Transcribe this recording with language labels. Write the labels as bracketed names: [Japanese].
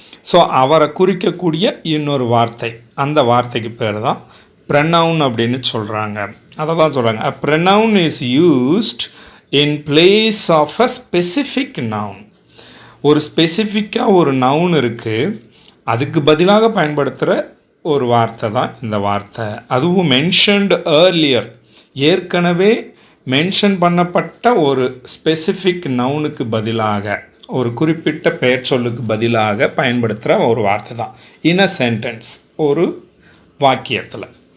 [Tamil] So அவரை குறிக்கக்கூடிய இன்னொரு வார்த்தை, அந்த வார்த்தைக்கு பேர் தான் ப்ரொனவுன் அப்படின்னு சொல்கிறாங்க. அதை தான் சொல்கிறாங்க, [English] a pronoun is used in place of a specific noun. [Tamil] ஒரு ஸ்பெசிஃபிக்காக ஒரு நவுன் இருக்குது, அதுக்கு பதிலாக பயன்படுத்துகிற ஒரு வார்த்தை தான் இந்த வார்த்தை. அதுவும் மென்ஷன்டு ஏர்லியர், ஏற்கனவே மென்ஷன் பண்ணப்பட்ட ஒரு ஸ்பெசிஃபிக் நவுனுக்கு பதிலாக, ஒரு குறிப்பிட்ட பெயர் சொல்லுக்கு பதிலாக பயன்படுத்துகிற ஒரு வார்த்தை தான் இன் அ சென்டென்ஸ், ஒரு வாக்கியத்தில்.